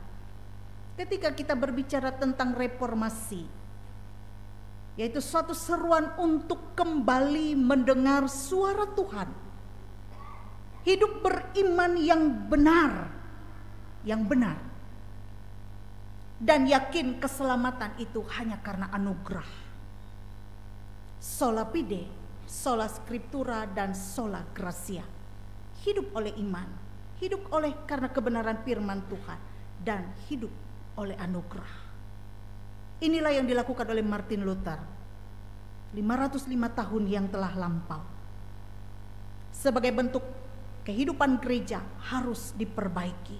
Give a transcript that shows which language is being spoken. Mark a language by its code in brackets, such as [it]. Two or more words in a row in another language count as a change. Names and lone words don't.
[id] Ketika kita berbicara tentang reformasi, yaitu suatu seruan untuk kembali mendengar suara Tuhan. Hidup beriman yang benar. Dan yakin keselamatan itu hanya karena anugerah. [la] Sola fide, sola scriptura, dan sola gratia. [id] Hidup oleh iman, hidup oleh karena kebenaran firman Tuhan, dan hidup oleh anugerah. Inilah yang dilakukan oleh Martin Luther 505 tahun yang telah lampau. Sebagai bentuk kehidupan gereja harus diperbaiki.